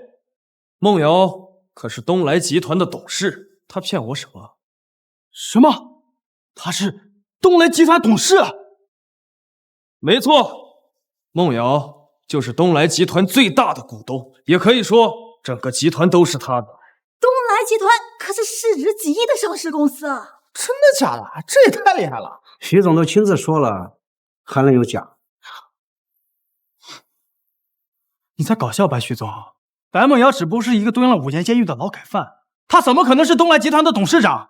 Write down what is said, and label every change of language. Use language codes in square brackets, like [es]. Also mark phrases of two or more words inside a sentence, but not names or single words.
[zh] 夢瑤可是東來集團的董事，他騙我什麼？什麼？他是東來集團董事？沒錯，夢瑤就是東來集團最大的股東，也可以說整個集團都是他的。東來集團可是市值幾億的上市公司啊！真的假的？這也太厲害了！徐總都親自說了，還能有假？你在搞笑吧，徐總？白夢瑤只不過是一個蹲了5年監獄的勞改犯，他怎麼可能是東來集團的董事長？